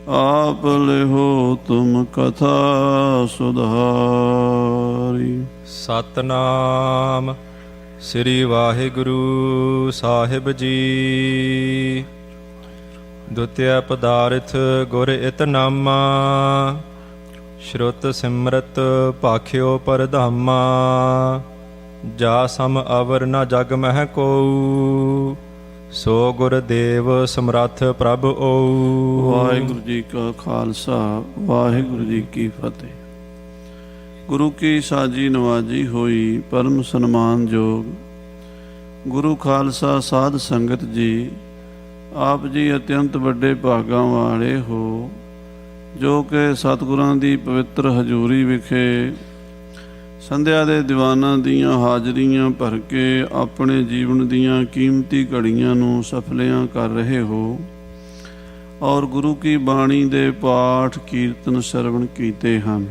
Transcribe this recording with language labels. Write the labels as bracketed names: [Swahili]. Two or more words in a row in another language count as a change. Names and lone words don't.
[Braj] आप लिहो तुम कथा सुधारी। [Punjabi] ਸਤਿਨਾਮ ਸ੍ਰੀ ਵਾਹਿਗੁਰੂ ਸਾਹਿਬ ਜੀ। [Braj] द्वितीय पदार्थ गुर इत नामा। श्रुत सिमरत भाख्यो परधामा। जा सम अवर न जग मह कोउ। सो गुरदेव समरथ प्रभ ओउ। [Punjabi] ਵਾਹਿਗੁਰੂ ਜੀ ਕਾ ਖ਼ਾਲਸਾ ਵਾਹਿਗੁਰੂ ਜੀ ਕੀ ਫ਼ਤਿਹ। ਗੁਰੂ ਕੀ ਸਾਜੀ ਨਿਵਾਜੀ ਹੋਈ ਪਰਮ ਸਨਮਾਨ ਜੋਗ ਗੁਰੂ ਖ਼ਾਲਸਾ ਸਾਧ ਸੰਗਤ ਜੀ। ਆਪ ਜੀ ਅਤਿਅੰਤ ਵੱਡੇ ਭਾਗਾਂ ਵਾਲੇ ਹੋ ਜੋ ਕਿ ਸਤਿਗੁਰਾਂ ਦੀ ਪਵਿੱਤਰ ਹਜ਼ੂਰੀ ਵਿਖੇ ਸੰਧਿਆ ਦੇ ਦੀਵਾਨਾਂ ਦੀਆਂ ਹਾਜ਼ਰੀਆਂ ਭਰ ਕੇ ਆਪਣੇ ਜੀਵਨ ਦੀਆਂ ਕੀਮਤੀ ਘੜੀਆਂ ਨੂੰ ਸਫਲਿਆਂ ਕਰ ਰਹੇ ਹੋ ਔਰ ਗੁਰੂ ਕੀ ਬਾਣੀ ਦੇ ਪਾਠ ਕੀਰਤਨ ਸਰਵਣ ਕੀਤੇ ਹਨ।